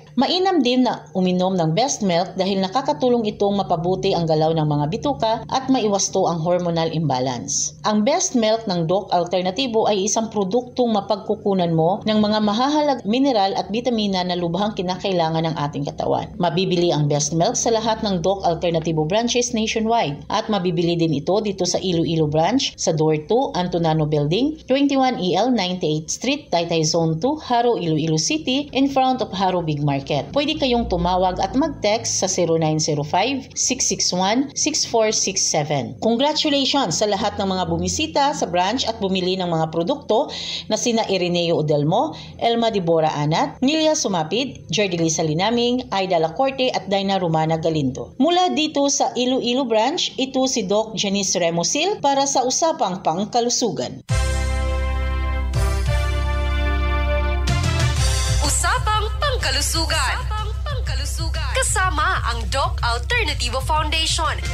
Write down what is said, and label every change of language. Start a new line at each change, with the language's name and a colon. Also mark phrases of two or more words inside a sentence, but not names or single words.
Filipino: Mainam din na uminom ng Best Milk dahil nakakatulong itong mapabuti ang galaw ng mga bituka at maiwasto ang
English: hormonal imbalance.
Filipino: Ang Best Milk ng Doc Alternativo ay isang produktong mapagkukunan mo ng mga mahahalagang mineral at bitamina na lubhang kinakailangan ng ating katawan. Mabibili ang Best Milk sa lahat ng Doc Alternativo
English: branches nationwide
Filipino: at mabibili din ito dito sa Iloilo branch sa Door 2, Antonano Building, 21 EL 98th Street, Taytay Zone 2, Haro, Iloilo City,
English: in front of Haro Big Market.
Filipino: Pwede kayong tumawag at mag-text sa 0905-661-6467. Congratulations sa lahat ng mga bumisita sa branch at bumili ng mga produkto na sina Ireneo Odelmo, Elma Dibora Anat, Nilia Sumapid, Jerdilisa Linaming, Aida Lacorte at Dina Romana Galindo. Mula dito sa Iloilo branch, ito si Doc Janice Remosil para sa Usapang Pangkalusugan. Usapang Pangkalusugan. Kasama ang Doc Alternativo Foundation.